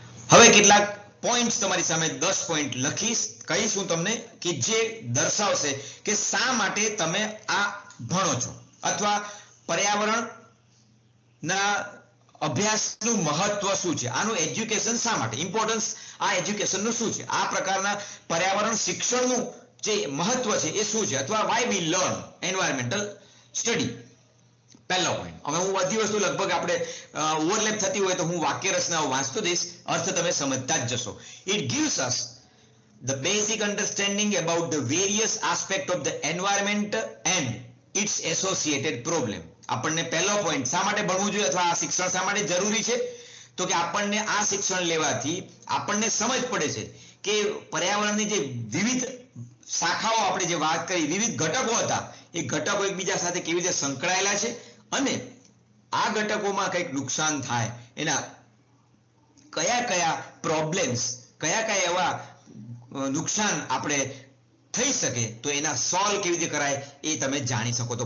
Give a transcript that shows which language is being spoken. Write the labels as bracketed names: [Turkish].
[Gujarati] હવે કેટલાક પોઈન્ટ્સ તમારી સામે 10 પોઈન્ટ લખીશ, કહીશું તમને કે જે દર્શાવશે કે શા માટે તમે આ ભણો છો અથવા પર્યાવરણના અભ્યાસનું મહત્વ શું છે, આનું એજ્યુકેશન શા માટે ઇમ્પોર્ટન્સ, આ એજ્યુકેશનનું શું છે, આ પ્રકારના પર્યાવરણ શિક્ષણનું જે મહત્વ છે એ શું છે, અથવા [English] Why we learn environmental study. [Gujarati] પહેલો પોઈન્ટ. હવે હું બધી વસ્તુ લગભગ આપણે ઓવરલેપ થતી હોય તો હું વાક્ય રચનાઓ વાંચતો દઈશ, અર્થ તમે સમજતા જ જશો. [English] It gives us the basic understanding about the various aspect of the environment and its associated problem. [Gujarati] આપણને પહેલો પોઈન્ટ શા માટે ભણવું જોઈએ અથવા આ શિક્ષણ શા માટે જરૂરી છે, તો કે આપણને આ શિક્ષણ લેવાથી આપણને સમજ પડે છે કે પર્યાવરણની જે વિવિધ શાખાઓ આપણે જે વાત કરી, વિવિધ ઘટકો હતા, એ ઘટકો એકબીજા સાથે કેવી રીતે સંકળાયેલા છે અને આ ઘટકોમાં કંઈક નુકસાન થાય એના કયા કયા પ્રોબ્લેમ્સ, કયા કયા એવા નુકસાન આપણે થઈ શકે તો એના સોલ્વ કેવી રીતે કરાય એ તમે જાણી શકો.